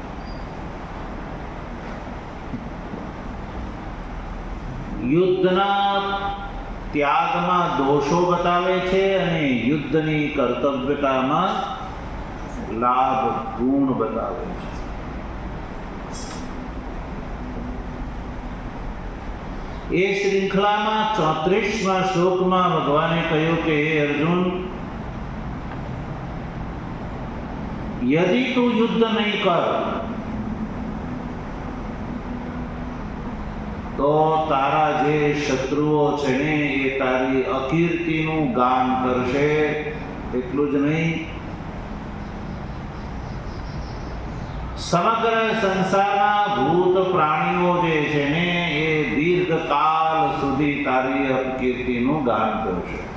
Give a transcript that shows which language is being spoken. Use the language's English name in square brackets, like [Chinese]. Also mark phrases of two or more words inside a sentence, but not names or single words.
[Gujarati] યુદ્ધના ત્યાગમાં દોષો બતાવે છે અને યુદ્ધની કર્તવ્યતામાં લાભ ગુણ બતાવે છે. એ શ્રૃંખલામાં 34મા શ્લોકમાં ભગવાને કહ્યું કે હે અર્જુન, [Hindi] यदि तू युद्ध नहीं कर [Gujarati] તો તારા જે શત્રુઓ છે ને એ તારી અકીર્તિનું ગાન કરશે. એટલું જ નહીં, સમગ્ર સંસારના ભૂત પ્રાણીઓ જે છે ને એ દીર્ઘકાલ સુધી તારી અકીર્તિનું ગાન કરશે.